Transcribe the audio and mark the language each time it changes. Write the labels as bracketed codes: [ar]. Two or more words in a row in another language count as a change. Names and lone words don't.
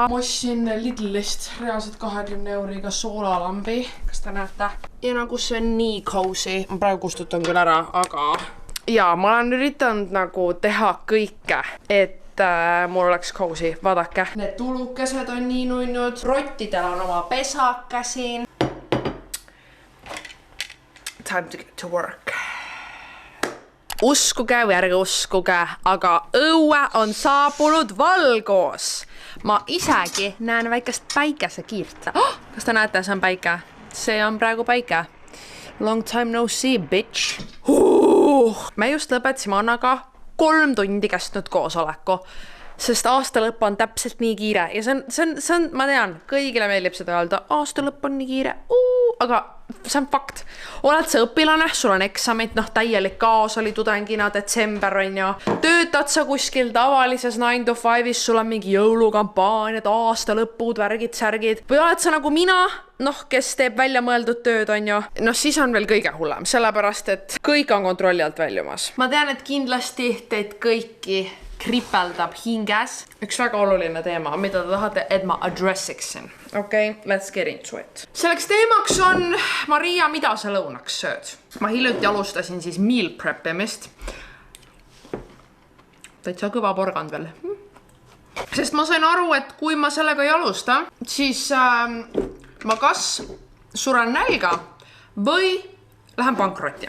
[et] Ma ostsin Lidlist reaalselt 20 euriga soolalambi, kas te näete? Ja nagu see on nii cozy, ma praegu kustutan küll ära, aga ja ma olen üritanud nagu teha kõike, et mul oleks cozy, vaadake. Need tulukesed on nii nunnud, rottidel on oma pesaka siin. [en] Time to get to work. [et] Uskuge või ärge uskuge, aga õue on saabunud valgus. Ma isegi näen väikest päikesekiirt. Kas te näete, see on päike? See on praegu päike. [en] Long time no see, bitch. [et] Me just lõpetasime Annaga 3 tundi kestnud koosoleku. Sest aasta lõpp on täpselt nii kiire ja see on, ma tean, kõigile meeldib seda öelda, aasta lõpp on nii kiire, aga see on fakt. Oled sa õpilane, sul on eksamid, täielik kaos oli tudengina, detsember on ju, töötad sa kuskil tavalises [en] 9 to 5-is, [et] sul on mingi jõulukampaaniad, aasta lõpud, värgid, särgid, või oled sa nagu mina, kes teeb välja mõeldud tööd, on ju, siis on veel kõige hullem, sellepärast, et kõik on kontrolli alt väljumas. Ma tean, et kindlasti teid kõiki kripeldab hinges. Üks väga oluline teema, mida te tahate, et ma addressiksin. [en] Okay, let's get into it. [et] Selleks teemaks on, Maria, mida sa lõunaks sööd? Ma hiljuti alustasin siis [en] meal prepimist. [et] Täitsa kõva porgand veel. Sest ma sain aru, et kui ma sellega ei alusta, siis ma kas suren nälga või lähen pankrotti.